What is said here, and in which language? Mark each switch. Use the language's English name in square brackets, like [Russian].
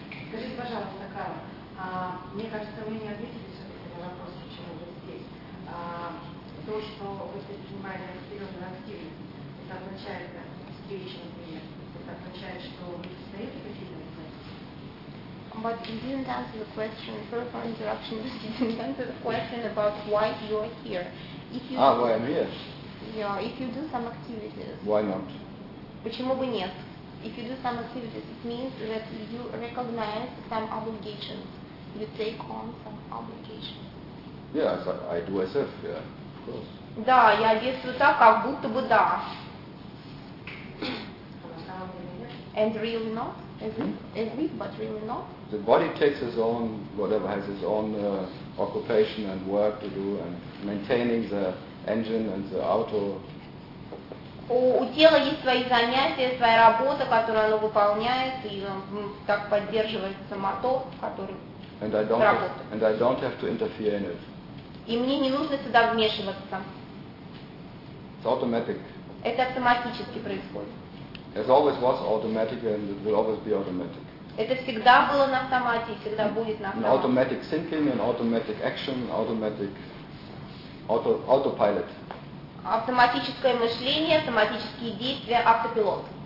[Russian] Скажите, пожалуйста, Карл, мне кажется, вы не ответили все-таки на вопрос, почему вы здесь. То, что вы предпринимали серьезную активность, это означает встречи, например, это означает, что вы состоите в этой организации? [English] But you didn't answer the question. Sorry for interruption. You didn't answer the question about why you're here. If you ah, why I'm here? Yeah, if you do some activities. Why not? [Russian] Почему бы нет? [English] If you do some activities, it means that you recognize some obligations. You take on some obligations. Yeah, I do SF. Yeah, of course. [Russian] Да, я действую так, как будто бы да. [English] And really not? Is it, but really not? The body takes its own, whatever, has its own occupation and work to do, and maintaining the engine and the auto. [Russian] У тела есть свои занятия, своя работа, которую оно выполняет, и так поддерживается мотор, который работает. [English] And I don't have to interfere in it. [Russian] И мне не нужно сюда вмешиваться. [English] It's automatic. [Russian] Это автоматически происходит. [English] As always was automatic and it will always be automatic. [Russian] Это всегда было на автомате и всегда будет на автомате. [English] An automatic thinking, an automatic action, automatic autopilot. [Russian] Автоматическое мышление, автоматические действия, автопилот.